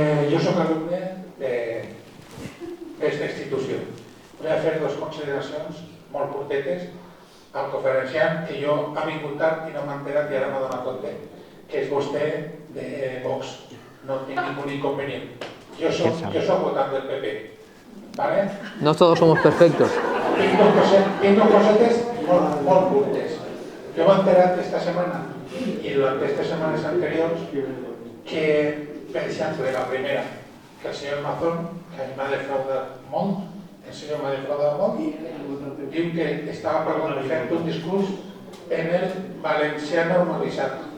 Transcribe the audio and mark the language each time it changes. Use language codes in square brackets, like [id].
[ca] Jo soc alumne d'aquesta institució. Vull fer dues consideracions molt curtetes al conferenciant que jo ha vingut tard i no m'ha enterat i ara m'ha donat compte que és vostè de Vox. No tinc ningú inconvenient. [es] Yo soy votante del PP, ¿vale? No todos somos perfectos. [ca] Tinc dos cosetes molt curtes. Jo m'he enterat esta setmana i durant aquestes setmanes anteriors que, per exemple, la primera, que el senyor Mazón, que a mi m'ha defraudat molt, el senyor m'ha defraudat molt, diu que estava parlant de fer un discurs en el valencià normalitzat.